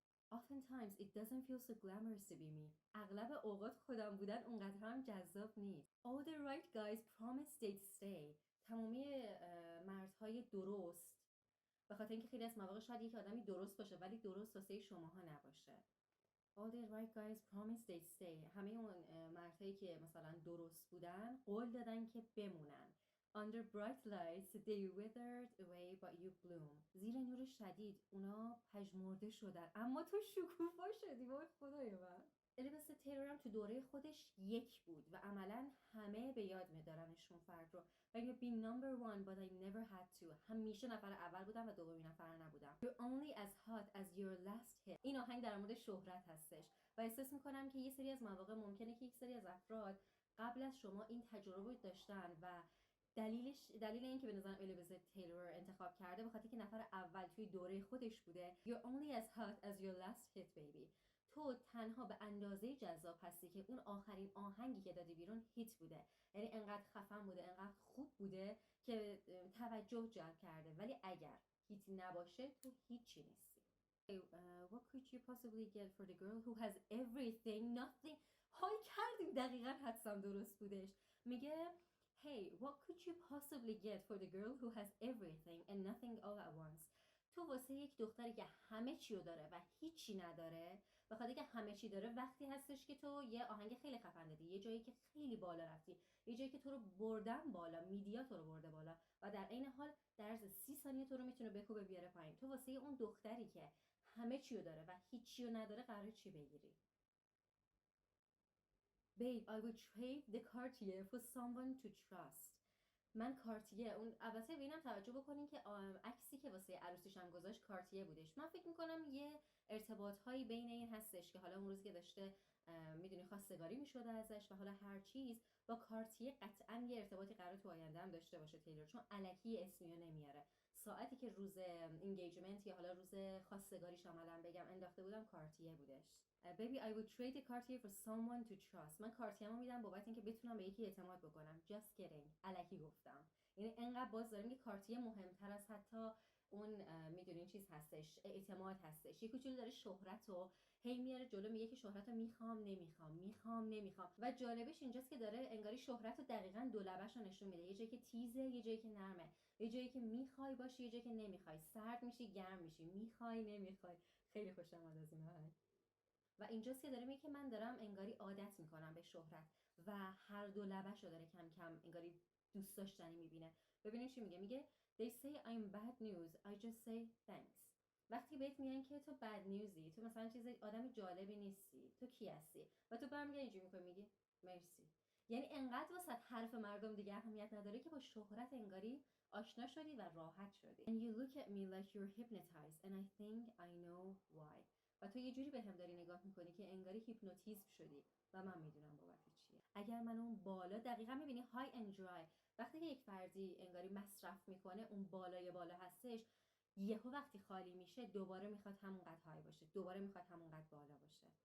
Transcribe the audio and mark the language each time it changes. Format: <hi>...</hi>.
<en>Oftentimes it doesn't feel so glamorous to be me.</en> <fa>اغلب اوقات خودم بودن اونقدر هم جذاب نیست.</fa> <en>All the right guys promise they'd stay.</en> <fa>تمامی مردهای درست، به خاطر اینکه خیلی از مواقع شاید یک آدمی درست باشه ولی درست واسه شماها نباشه.</fa> <en>All the right guys promise they'd stay.</en> <fa>همه اون مردهایی که مثلا درست بودن قول دادن که بمونن.</fa> <en>Under bright lights they withered away but you bloom.</en> <fa>زیر نور شدید اونا پژمرده شدن اما تو شکوفا شدی. وای خدای من. الیزابت تیلور هم تو دوره خودش یک بود و عملا همه به یاد میدارنش اون فرد رو.</fa> <en>و be number one but I never had to.</en> <fa>همیشه نفر اول بودم و دومین نفر نبودم.</fa> <en>You're only as hot as your last hit.</en> <fa>این آهنگ در مورد شهرت هستش و احساس میکنم که یه سری از مواقع ممکنه که یک سری از افراد قبل از شما این تجربه داشتن و دلیل این که به نظرم الیزابت تیلور انتخاب کرده به خاطر که نفر اول توی دوره خودش بوده.</fa> <en>You're only as hot as your last hit baby.</en> <fa>تو تنها به اندازه جذاب هستی که اون آخرین آهنگی که دادی بیرون هیت بوده، یعنی انقدر خفن بوده، انقدر خوب بوده که توجه جلب کرده، ولی اگر هیت نباشه تو هیچی نیستی.</fa> <en>What could you possibly get for the girl who has everything nothing.</en> <fa>حال کردیم دقیقا حدسم درست بودش. میگه</fa> <en>Hey, what could you possibly get for the girl who has everything and nothing all at once?</en> <fa>تو واسه یک دختری که همه چی رو داره و هیچی نداره، بخاطر که همه چی داره، وقتی هستش که تو یه آهنگ خیلی خفن دادی، یه جایی که خیلی بالا رفتی، یه جایی که تو رو بردن بالا، میدیا تو رو برده بالا و در عین حال در عرض 30 ثانیه تو رو میتونه بکوبه بیاره پایین. تو واسه اون دختری که همه چی رو داره و هیچی رو نداره قراره چی بگیری؟</fa> <en>Babe, I would trade the Cartier for someone to trust.</en> <fa>من کارتیه، اون البته به اینم توجه بکنین که عکسی که واسه عروسیش هم گذاشت کارتیه بودش. من فکر میکنم یه ارتباط هایی بین این هستش که حالا اون روزی که داشته میدونی خواستگاری میشده ازش و حالا هر چیز با کارتیه قطعا یه ارتباطی قرار تو آینده هم داشته باشه تیلور، چون الکی اسمیو نمیاره. ساعتی که روز اینگیجمنت یا حالا روز خواستگاریش عملا بگم انداخته بودم کارتیه بودش.</fa> <en>Baby, I would trade a Cartier for someone to trust.</en> <fa>من کارتیه‌مو میدم بابت اینکه بتونم به یکی اعتماد بکنم.</fa> <en>Just kidding.</en> <fa>الکی گفتم. یعنی انقدر باز داریم که کارتیه مهمتر از حتی اون میدونین چیز هستش، اعتماد هستش. یه کوچولو داره شهرت رو هی میاره جلو، میگه که شهرت رو میخوام نمیخوام و جالبش اینجاست که داره انگاری شهرت رو دقیقاً دو لبش رو نشون میده. یه جایی که تیزه، یه جایی که نرمه، یه جایی که میخوای باشی، یه جایی که نمیخوای، سرد میشی گرم میشی، میخوای نمیخوای. خیلی خوشم اومد از این آهنگ. و اینجاست که داره میگه که من دارم انگاری عادت میکنم به شهرت و هر دو لبش رو داره کم کم انگاری دوست داشتنی میبینه. ببینید چی میگه</fa> <en>they say I'm bad news I just say thanks.</en> <fa>وقتی بهت میگن که تو بد نیوزی، تو مثلا چیز آدم جالبی نیستی، تو کی هستی، و تو برمیگردی اینجوری میکنی میگی مرسی. یعنی انقدر واسه حرف مردم دیگه اهمیت نداره که با شهرت انگاری آشنا شدی و راحت شدی.</fa> <en>And you look at me like you're hypnotized and I think I know why.</en> <fa>و تو یه جوری به هم داری نگاه میکنی که انگاری هیپنوتیزم شدی و من میدونم بابت چیه. اگر من اون بالا دقیقا میبینی های اند درای، وقتی که یک فردی انگاری مصرف میکنه اون بالای بالا هستش، یهو وقتی خالی میشه دوباره میخواد همونقدر های باشه، دوباره میخواد همونقدر بالا باشه.</fa>